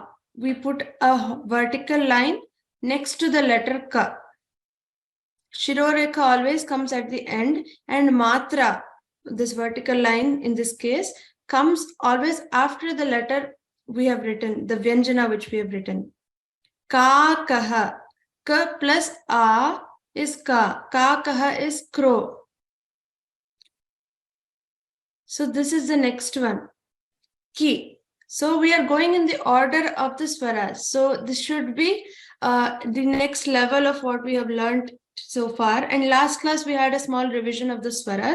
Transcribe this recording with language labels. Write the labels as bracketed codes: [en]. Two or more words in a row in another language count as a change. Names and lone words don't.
[en] We put a vertical line next to the letter ka. Shirorekha always comes at the end, and matra, this vertical line in this case, comes always after the letter we have written, the Vyanjana which we have written. Ka kaha. Ka plus a is ka. Ka kaha is crow. So this is the next one. Ki. So we are going in the order of the swaras. So this should be the next level of what we have learned so far. And last class we had a small revision of the swaras.